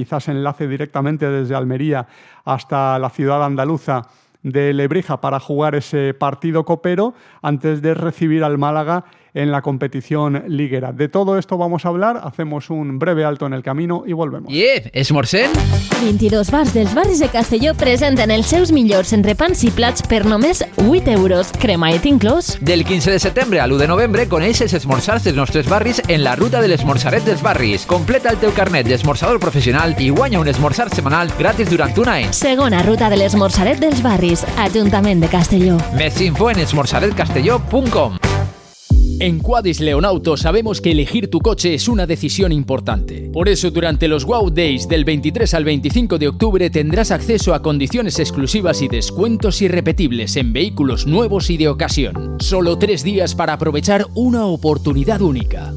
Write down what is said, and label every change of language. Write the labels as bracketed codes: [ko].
[es] Quizás enlace directamente desde Almería hasta la ciudad andaluza de Lebrija para jugar ese partido copero antes de recibir al Málaga en la competición liguera. De todo esto vamos a hablar, hacemos un breve alto en el camino i volvemos. [ca] Esmorzem? 22 bars dels barris de Castelló presenten els seus millors entrepans i plats per només 8 euros. Cremaet inclòs. Del 15 de setembre a l'1 de novembre coneix els esmorzars dels nostres barris en la ruta de l'esmorzaret dels barris. Completa el teu carnet d'esmorzador professional i guanya un esmorzar setmanal gratis durant un any. Segona ruta de l'esmorzaret dels barris, Ajuntament de Castelló. Més info en esmorzaretcastelló.com. [es] En Quadis Leonauto sabemos que elegir tu coche es una decisión importante. Por eso, durante los Wow Days del 23 al 25 de octubre tendrás acceso a condiciones exclusivas y descuentos irrepetibles en vehículos nuevos y de ocasión. Solo 3 días para aprovechar una oportunidad única.